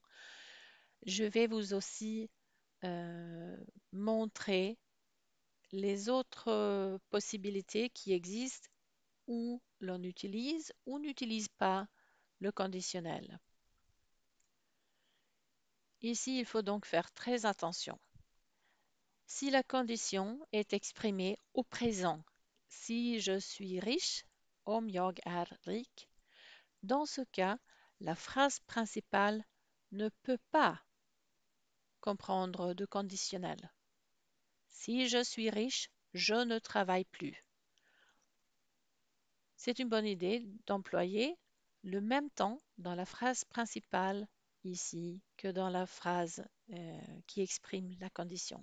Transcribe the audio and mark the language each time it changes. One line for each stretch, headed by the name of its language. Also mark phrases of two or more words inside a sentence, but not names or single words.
French: Je vais vous aussi montrer les autres possibilités qui existent où l'on utilise ou n'utilise pas le conditionnel. Ici, il faut donc faire très attention. Si la condition est exprimée au présent, si je suis riche,
Swedish: om jag är rik,
French: dans ce cas, la phrase principale ne peut pas comprendre de conditionnel. Si je suis riche, je ne travaille plus. C'est une bonne idée d'employer le même temps dans la phrase principale ici que dans la phrase qui exprime la condition.